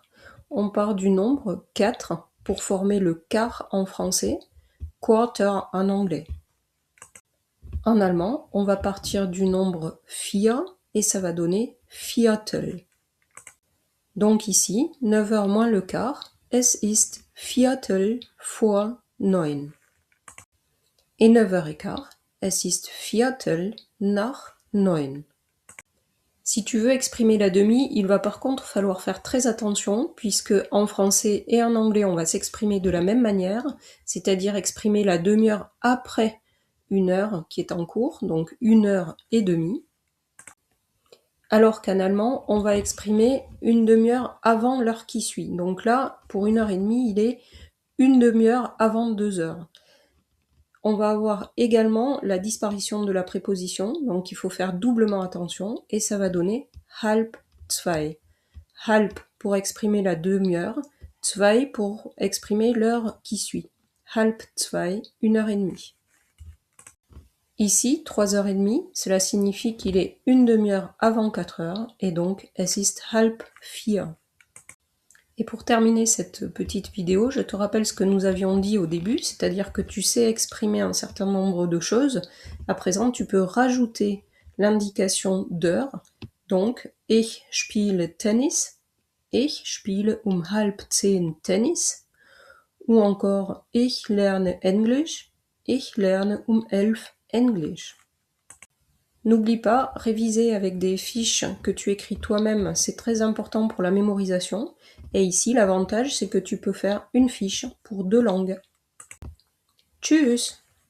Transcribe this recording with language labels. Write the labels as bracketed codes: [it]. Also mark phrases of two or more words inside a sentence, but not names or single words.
[fr] On part du nombre 4 pour former le quart en français, quarter en anglais. En allemand, on va partir du nombre 4 et ça va donner Viertel. Donc ici, 9h moins le quart, [de] es ist Viertel vor 9. [fr] Et 9h15, [de] es ist Viertel nach 9. [fr] Si tu veux exprimer la demi, il va par contre falloir faire très attention puisque en français et en anglais on va s'exprimer de la même manière, c'est-à-dire exprimer la demi-heure après une heure qui est en cours, donc 1h30, alors qu'en allemand on va exprimer une demi-heure avant l'heure qui suit. Donc là, pour 1h30, il est une demi-heure avant 2h. On va avoir également la disparition de la préposition, donc il faut faire doublement attention, et ça va donner [de] halb zwei. [fr] Halb pour exprimer la demi-heure, zwei pour exprimer l'heure qui suit. [de] Halb zwei, [fr] 1h30. Ici, 3h30, cela signifie qu'il est une demi-heure avant 4h, et donc [de] es ist halb vier. [fr] Et pour terminer cette petite vidéo, je te rappelle ce que nous avions dit au début, c'est-à-dire que tu sais exprimer un certain nombre de choses. À présent, tu peux rajouter l'indication d'heure. Donc, [de] ich spiele Tennis, ich spiele halb 10 Tennis, [fr] ou encore [de] ich lerne Englisch, ich lerne 11 Englisch. [fr] N'oublie pas, réviser avec des fiches que tu écris toi-même, c'est très important pour la mémorisation. Et ici, l'avantage, c'est que tu peux faire une fiche pour 2 langues. [de] Tschüss!